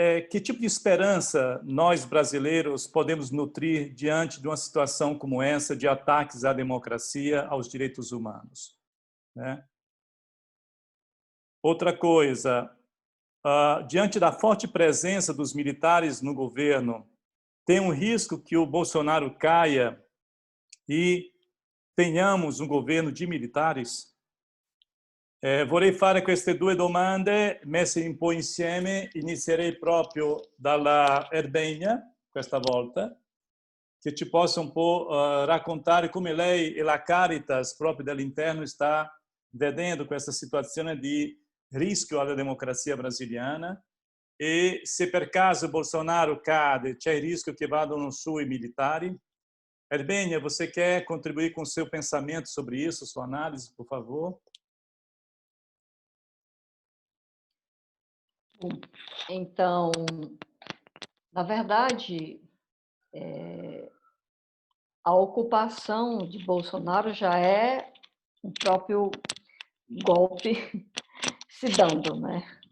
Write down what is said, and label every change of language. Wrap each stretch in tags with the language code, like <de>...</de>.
<pt>Que tipo de esperança nós, brasileiros, podemos nutrir diante de uma situação como essa de ataques à democracia, aos direitos humanos? Né? Outra coisa, diante da forte presença dos militares no governo, tem um risco que o Bolsonaro caia e tenhamos um governo de militares?</pt> <it>Vorrei fare queste due domande messe un po' insieme. Inizierei proprio dalla Erdegna, questa volta, che ci possa un po' raccontare come lei e la Caritas proprio dell'interno sta vedendo questa situazione di rischio alla democrazia brasiliana e se per caso Bolsonaro cade, c'è il rischio che vadano su i militari?</it> <pt>Herbênia, você quer contribuir com o seu pensamento sobre isso, sua análise, por favor? Então, na verdade, a ocupação de Bolsonaro já é um próprio golpe se dando, né?</pt>